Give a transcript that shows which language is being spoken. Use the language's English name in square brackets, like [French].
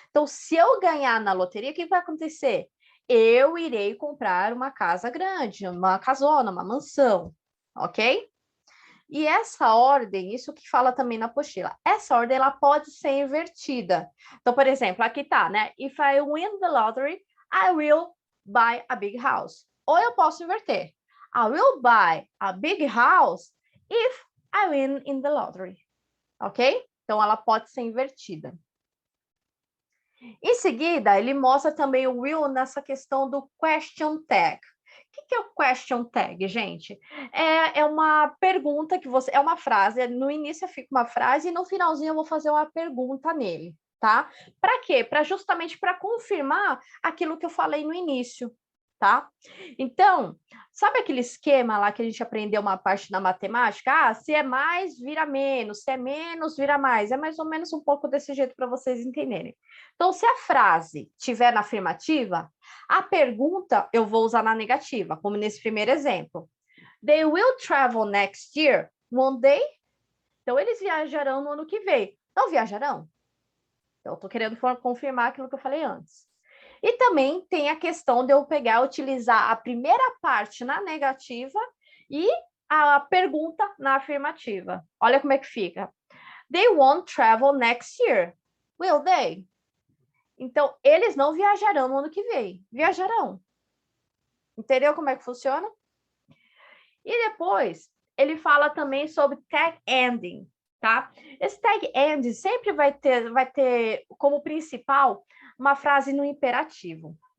[Portuguese] Então, se eu ganhar na loteria, o que vai acontecer? Eu irei comprar uma casa grande, uma casona, uma mansão, ok? E essa ordem, isso que fala também na apostila, essa ordem ela pode ser invertida. Então, por exemplo, aqui tá, né? [English] If I win the lottery, I will buy a big house. [Portuguese] Ou eu posso inverter. [English] I will buy a big house if I win in the lottery. Ok? [Portuguese] Então, ela pode ser invertida. Em seguida, ele mostra também o will nessa questão do question tag. O que é o question tag, gente? É uma pergunta que você... É uma frase, no início fica uma frase e no finalzinho eu vou fazer uma pergunta nele, tá? Para quê? Justamente para confirmar aquilo que eu falei no início, tá? Então, sabe aquele esquema lá que a gente aprendeu uma parte da matemática? Ah, se é mais, vira menos, se é menos, vira mais. É mais ou menos um pouco desse jeito para vocês entenderem. Então, se a frase tiver na afirmativa, a pergunta eu vou usar na negativa, como nesse primeiro exemplo. [English] They will travel next year, won't they? [Portuguese] Então, eles viajarão no ano que vem. Não viajarão? Então, eu estou querendo confirmar aquilo que eu falei antes. E também tem a questão de eu pegar, utilizar a primeira parte na negativa e a pergunta na afirmativa. Olha como é que fica. [English] They won't travel next year, will they? [Portuguese] Então, eles não viajarão no ano que vem. Viajarão. Entendeu como é que funciona? E depois, ele fala também sobre tag ending, tá? Esse tag ending sempre vai ter como principal uma frase no imperativo.